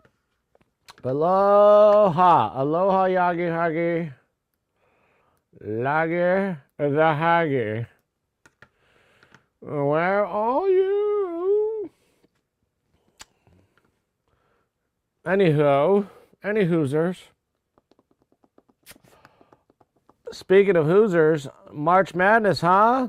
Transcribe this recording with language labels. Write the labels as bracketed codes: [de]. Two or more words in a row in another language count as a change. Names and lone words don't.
[en] Aloha, aloha, yagi, hagi, lagi, the hagi. Where are you? Any Hoosers. Speaking of Hoosers, March Madness, huh?